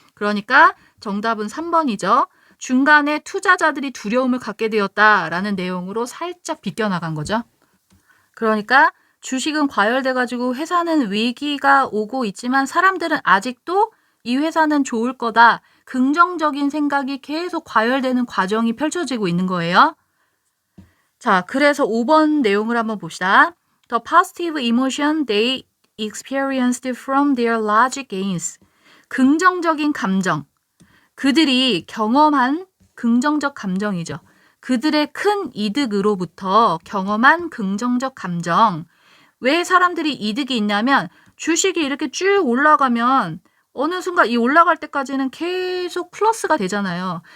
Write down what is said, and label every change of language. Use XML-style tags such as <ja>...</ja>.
<ko>그러니까 정답은 3번이죠. 중간에 투자자들이 두려움을 갖게 되었다라는 내용으로 살짝 비껴나간 거죠. 그러니까 주식은 과열돼가지고 회사는 위기가 오고 있지만 사람들은 아직도 이 회사는 좋을 거다. 긍정적인 생각이 계속 과열되는 과정이 펼쳐지고 있는 거예요. 자, 그래서 5번 내용을 한번 봅시다.</ko> <en>The positive emotion they experienced from their large gains.</en> <ko>긍정적인 감정. 그들이 경험한 긍정적 감정이죠. 그들의 큰 이득으로부터 경험한 긍정적 감정. 왜 사람들이 이득이 있냐면 주식이 이렇게 쭉 올라가면 어느 순간 이 올라갈 때까지는 계속 플러스가 되잖아요.</ko>